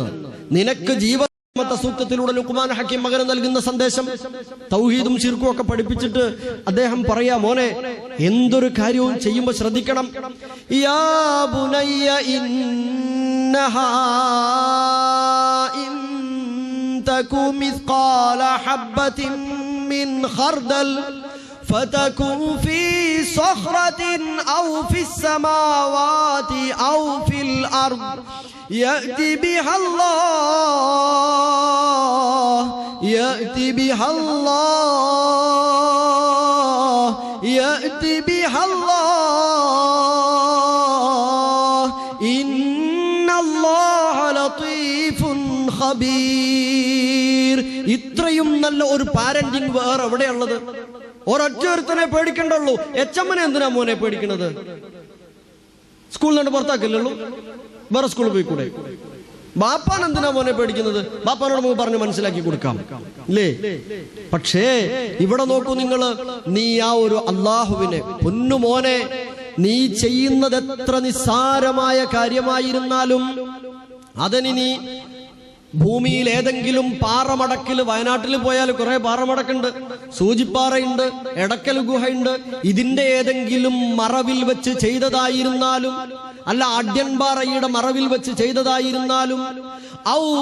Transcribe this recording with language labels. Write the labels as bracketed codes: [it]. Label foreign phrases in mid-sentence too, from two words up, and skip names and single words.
[ml] നിനക്ക് സൂക്തത്തിലൂടെ ലുഖ്മാൻ ഹക്കീം മകന് നൽകുന്ന സന്ദേശം തൗഹീദും ശിർക്കും ഒക്കെ പഠിപ്പിച്ചിട്ട് അദ്ദേഹം പറയാ, മോനെ എന്തൊരു കാര്യവും ചെയ്യുമ്പോൾ ശ്രദ്ധിക്കണം. [ar] يا بني إنها إن تك مثقال حبة من خردل فتكن في صخرة أو في السماوات أو في الأرض يأتي بها الله يأتي بها الله يأتي بها الله إن الله لطيف خبير. [ml] ഇത്രയും നല്ല ഒരു പാരന്റിംഗ് വേറെ എവിടെയുള്ളത്? ഒരൊറ്റൊരുത്തനെ പേടിക്കണ്ടുള്ളൂ. എച്ചമ്മനെ എന്തിനാ മോനെ പേടിക്കണത്? സ്കൂളിൽ നിന്ന് പുറത്താക്കില്ലല്ലോ, വേറെ സ്കൂളിൽ പോയിക്കൂടെ? ബാപ്പാൻ എന്തിനാ മോനെ പേടിക്കുന്നത്? ബാപ്പാനോട് നമുക്ക് പറഞ്ഞ് മനസ്സിലാക്കി കൊടുക്കാം ഇല്ലേ? പക്ഷേ ഇവിടെ നോക്കൂ നിങ്ങള്, നീ ആ ഒരു അള്ളാഹുവിനെ പൊന്നുമോനെ, നീ ചെയ്യുന്നത് എത്ര നിസ്സാരമായ കാര്യമായിരുന്നാലും അതിനി ഭൂമിയിൽ ഏതെങ്കിലും പാറമടക്കിൽ, വയനാട്ടിൽ പോയാൽ കുറെ പാറമടക്കുണ്ട്, സൂചിപ്പാറയുണ്ട്, എടക്കൽ ഗുഹയുണ്ട്, ഇതിന്റെ ഏതെങ്കിലും മറവിൽ വെച്ച് ചെയ്തതായിരുന്നാലും, അല്ല അഡ്യൻപാറയുടെ മറവിൽ വെച്ച് ചെയ്തതായിരുന്നാലും, ഔ